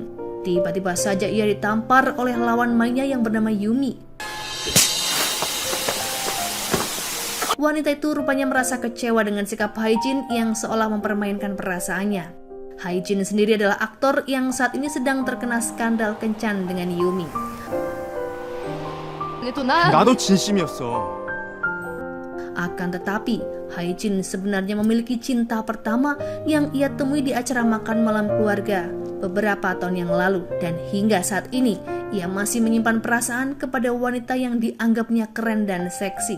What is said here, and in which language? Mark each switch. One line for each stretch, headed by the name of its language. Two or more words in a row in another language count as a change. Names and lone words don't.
Indonesian: Tiba-tiba saja ia ditampar oleh lawan mainnya yang bernama Yumi. Wanita itu rupanya merasa kecewa dengan sikap Hae-jin yang seolah mempermainkan perasaannya. Hae-jin sendiri adalah aktor yang saat ini sedang terkena skandal kencan dengan Yumi.
Korean: 그래도 난 나도 진심이었어.
Indonesian: Akan tetapi, Hae-jin sebenarnya memiliki cinta pertama yang ia temui di acara makan malam keluarga beberapa tahun yang lalu, dan hingga saat ini ia masih menyimpan perasaan kepada wanita yang dianggapnya keren dan seksi.